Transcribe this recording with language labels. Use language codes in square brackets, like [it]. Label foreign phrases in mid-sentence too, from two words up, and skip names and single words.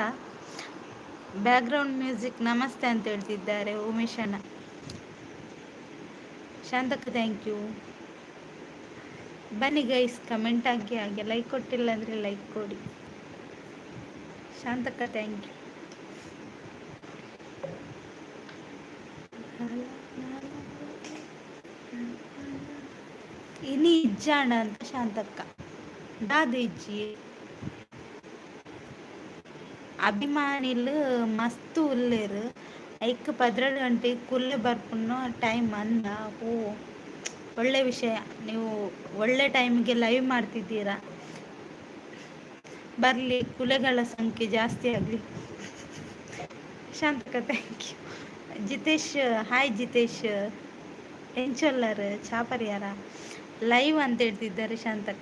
[en] background music [kn] ನಮಸ್ತೆ ಅಂತ ಹೇಳ್ತಿದ್ದಾರೆ ಉಮೇಶ್ ಅಣ್ಣ. ಶಾಂತಕ್ಕ [en] thank you. [kn] ಬನ್ನಿ ಗೈಸ್, ಕಮೆಂಟ್ ಹಾಕಿ, ಹಾಗೆ ಲೈಕ್ ಕೊಟ್ಟಿಲ್ಲ ಅಂದರೆ ಲೈಕ್ ಕೊಡಿ. ಶಾಂತಕ್ಕ [en] thank you. [tcy] ಇನಿ ಇಜ್ಜಾಣ ಅಂತ ಶಾಂತಕ್ಕ. ದಾದು ಇಜ್ಜಿ ಅಭಿಮಾನಿಲು ಮಸ್ತ್ ಉಲ್ಲೇರು ಐಕ್ 12 ಗಂಟೆಗೆ ಕುಲ್ಲೆ ಬರ್ಪುನ್ನೋ ಟೈಮ್ ಅಂದ. [kn] ಓ ಒಳ್ಳೆ ವಿಷಯ, ನೀವು ಒಳ್ಳೆ ಟೈಮಿಗೆ ಲೈವ್ ಮಾಡ್ತಿದ್ದೀರಾ. ಬರಲಿ, ಕುಲೆಗಳ ಸಂಖ್ಯೆ ಜಾಸ್ತಿ ಆಗಲಿ. ಶಾಂತಕ್ಕ [en] thank you. [kn] ಜಿತೇಶ್ ಹಾಯ್ ಜಿತೇಶ್. [tcy] ಎಂಚೊಲ್ಲರ್ ಚಾಪರ್ಯಾರ [kn] ಲೈವ್ ಅಂತ ಹೇಳ್ತಿದ್ದಾರೆ ಶಾಂತಕ್ಕ.